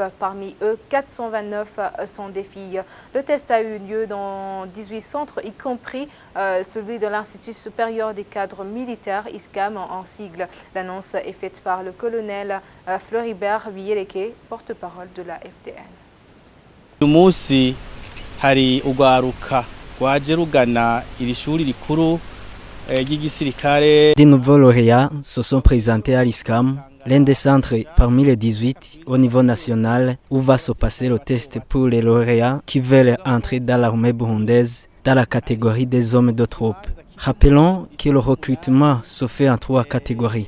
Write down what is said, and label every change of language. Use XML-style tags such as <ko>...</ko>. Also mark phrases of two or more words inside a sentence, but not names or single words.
<fr>Parmi eux, 429 sont des filles. Le test a eu lieu dans 18 centres, y compris celui de l'Institut supérieur des cadres militaires, ISCAM en sigle. L'annonce est faite par le colonel Floribert Biyeleke, porte-parole de la FDN.</fr> <rn>Umunsi hari ugwaruka rwaje rugana iri shuri rikuru ry'igisirikare.</rn> <fr>Des nouveaux lauréats se sont présentés à l'ISCAM, l'un des centres parmi les 18 au niveau national où va se passer le test pour les lauréats qui veulent entrer dans l'armée burundaise dans la catégorie des hommes de troupe. Rappelons que le recrutement se fait en 3 catégories.</fr>